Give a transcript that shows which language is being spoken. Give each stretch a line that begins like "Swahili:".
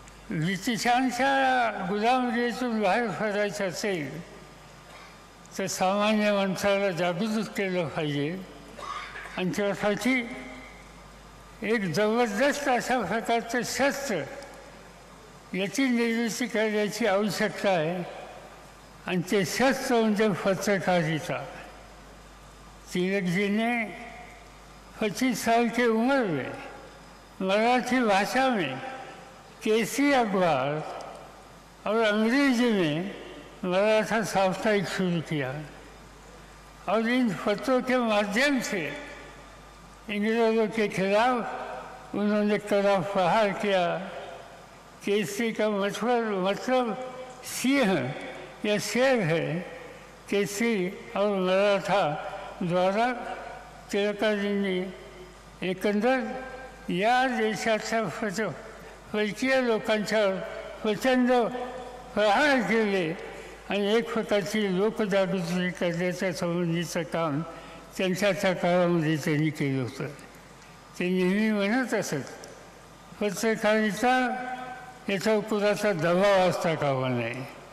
Marathi: ब्रिटिशांच्या गुलामगिरीतून बाहेर पडायचं असेल तर सामान्य माणसाला जागृत केलं पाहिजे आणि त्यासाठी एक जबरदस्त अशा प्रकारचं शस्त्र याची निर्मिती करण्याची आवश्यकता आहे आणि ते शस्त्र म्हणजे पत्रकारिता।
Hindi: तिलक जी ने 25 साल की उम्र में मराठी भाषा में केसरी अखबार और अंग्रेजी में मराठा साप्ताहिक शुरू किया और इन पत्रों के माध्यम से इंग्रेजों के खिलाफ उन्होंने कड़ा प्रहार किया। केसरी का मतलब सिंह या शेर है। केसरी और मराठा द्वारा तिलकाजी ने एकंदर
Marathi: या देशाच्या परकीय लोकांच्यावर प्रचंड प्रहार केले आणि एक प्रकारची लोकजागृती करण्याच्या संबंधीचं काम त्यांच्या काळामध्ये त्यांनी केलं होतं. ते नेहमी म्हणत असत पत्रकारिता याच्यावर कुणाचा दबाव असता कामा नये.